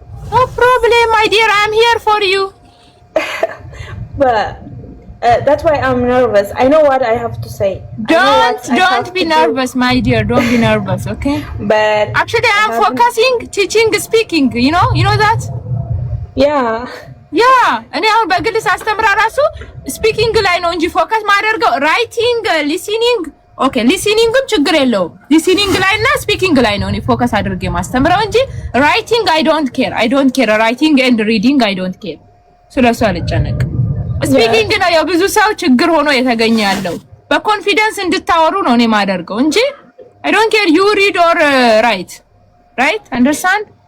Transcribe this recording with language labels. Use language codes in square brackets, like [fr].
[en] no problem my dear I'm here for you but that's why I'm nervous. I know what I have to say. Don't be nervous, my dear. Don't be nervous, okay? But actually, I'm focusing, teaching, speaking. You know that? Yeah. [am] እኔ አሁን በግልጽ አስተምራ ራሱ ስፒኪንግ ላይ ነው እንጂ ፎከስ ማደርገው ራይቲንግ፣ ሊሲኒንግ ኦኬ፣ ሊሲኒንግም ችግር የለውም። ሊሲኒንግ ላይ እና ስፒኪንግ ላይ ነው እኔ ፎከስ አድርጌ ማስተምረው እንጂ ራይቲንግ [en] I don't care. ራይቲንግ and reading I don't care. [am] ስለሱ አልጨነቅም። ስፒኪንግ ነው ያው ብዙ ሰው ችግር ሆኖ የተገኘ ያለው በኮንፊደንስ እንድታወሩ ነው እኔ ማደርገው እንጂ [en] I don't care you read or write right understand